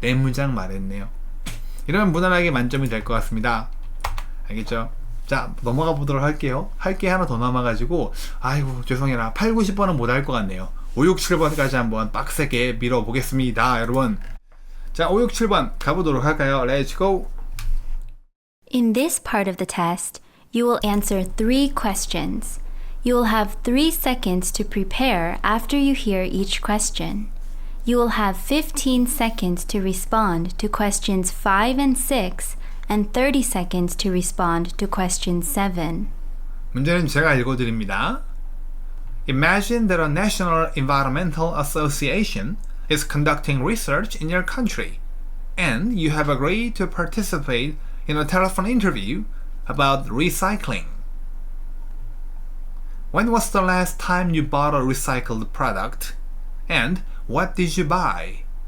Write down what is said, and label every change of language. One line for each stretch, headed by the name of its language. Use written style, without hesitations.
Korean: 4문장 말했네요. 이러면 무난하게 만점이 될 것 같습니다. 알겠죠? 자, 넘어가 보도록 할게요. 할 게 하나 더 남아가지고 아이고 죄송해라. 8, 9, 10번은 못 할 것 같네요. 5, 6, 7번까지 한번 빡세게 밀어보겠습니다. 여러분. 자, 5, 6, 7번 가보도록 할까요?
English: Let's go! In this part of the test, you will answer 3 questions. You will have 3 seconds to prepare after you hear each question. You will have 15 seconds to respond to questions 5 and 6 and 30 seconds to respond to question 7.
Korean: 문제는 제가 읽어드립니다.
English: Imagine that a National Environmental Association is conducting research in your country, and you have agreed to participate in a telephone interview about recycling. When was the last time you bought a recycled product, and what did you buy?